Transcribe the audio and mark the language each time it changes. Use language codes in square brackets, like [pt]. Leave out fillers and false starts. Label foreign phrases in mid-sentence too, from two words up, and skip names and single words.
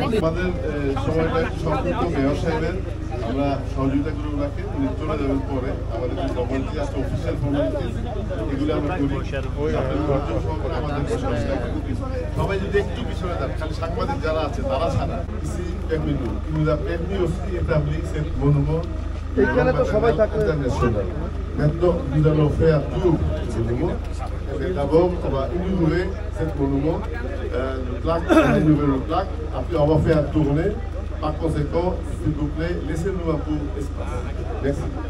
[bn] আমাদের সময়টা সম্পূর্ণ মেয়র সাহেবের আমরা সহযোগিতা করে রাখি উনি চলে যাবেন পরে আমাদের যে ফর্মালিটি আছে [en] official formalities [bn] এগুলো আমরা করি আমাদের সবাই যদি একটু পিছনে যান খালি সাংবাদিক যারা আছে তারা ছাড়া ইসি [fr] permis-nous qui nous a permis aussi d'établir cette monument. [bn] এখানে তো সবাই থাকবে। [fr] Maintenant, nous allons faire tout ce monument. D'abord, on va inaugurer ce monument, le plaque, on va inaugurer le plaque. Après, on va faire tourner. Par conséquent, s'il vous plaît, laissez-nous un peu d'espace. Merci.